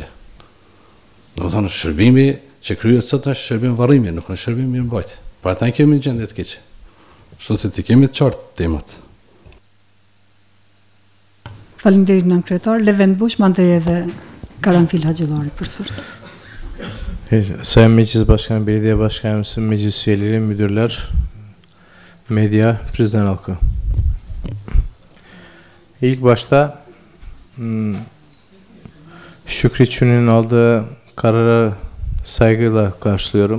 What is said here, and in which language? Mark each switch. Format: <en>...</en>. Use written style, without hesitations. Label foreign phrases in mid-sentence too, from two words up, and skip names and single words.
<sq>Domethënë shërbimi që kryhet sot është shërbim varrimi, nuk është shërbim mirë mbajtje. Pra ata kemi në gjendje të keqe. Kështu që ti kemi të qartë temat. Faleminderit nën kryetar, Levent Bush, mandej edhe Karanfil Haxhillari përsëri.</sq> <tr>Sayın Meclis Başkanı, Belediye Başkanımız, meclis üyeleri, müdürler, medya, Prizren halkı. İlk başta Şükrü Çün'ün aldığı kararı saygıyla karşılıyorum.</tr>